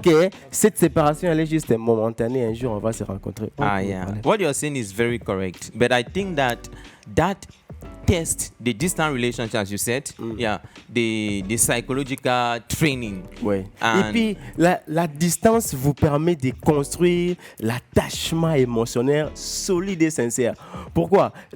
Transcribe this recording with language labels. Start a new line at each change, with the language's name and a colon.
French: que cette séparation, elle est juste momentanée. Un jour, on va se rencontrer.
English: Yeah. What you're saying is very correct. But I think that test the distant relationship, as you said, the psychological training.
French: Ouais. Et puis, la distance vous permet de construire l'attachement émotionnel solide et sincère. Pourquoi?